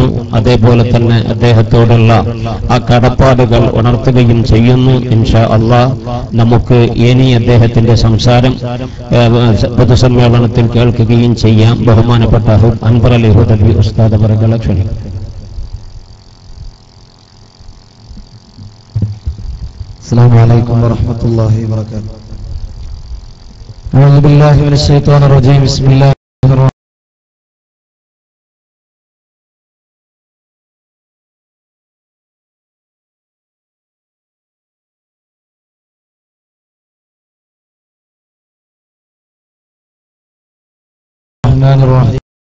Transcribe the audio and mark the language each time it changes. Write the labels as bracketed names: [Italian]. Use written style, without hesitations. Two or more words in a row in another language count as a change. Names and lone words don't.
[Malayalam] അതേപോലെ തന്നെ അദ്ദേഹത്തോടുള്ള ആ കടപ്പാടുകൾ ഉണർത്തുകയും ചെയ്യുന്നു. [Arabic] إن شاء الله [Malayalam] നമുക്ക് ഇനി അദ്ദേഹത്തിന്റെ സംസാരം പൊതുസമ്മേളനത്തിൽ കേൾക്കുകയും ചെയ്യാം. ബഹുമാനപ്പെട്ട അൻവർ അലി ഹുദവി ഉസ്താദ് അവർകളെ ക്ഷണിക്കും. [Arabic] السلام عليكم ورحمة الله وبركاته. أعوذ بالله من الشيطان الرجيم. بسم الله الرحمن الرحيم.